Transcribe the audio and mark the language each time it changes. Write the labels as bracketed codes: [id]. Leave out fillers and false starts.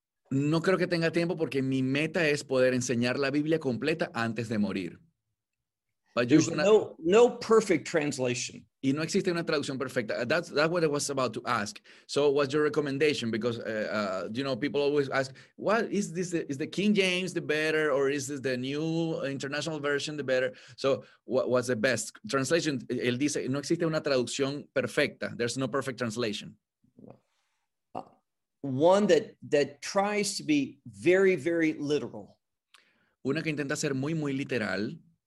[es] No creo que tenga tiempo porque mi meta es poder enseñar la Biblia completa antes de morir. [en] But there's no perfect translation. [es] Y no existe una traducción perfecta. [en] That's what I was about to ask. So what's your recommendation? Because, people always ask, what is this? Is the King James the better, or is this the New International Version the better? So what's the best translation? [es] Él dice, no existe una traducción perfecta. [en] There's no perfect translation. One that tries to be very, very literal. [es] Una que intenta ser muy, muy literal.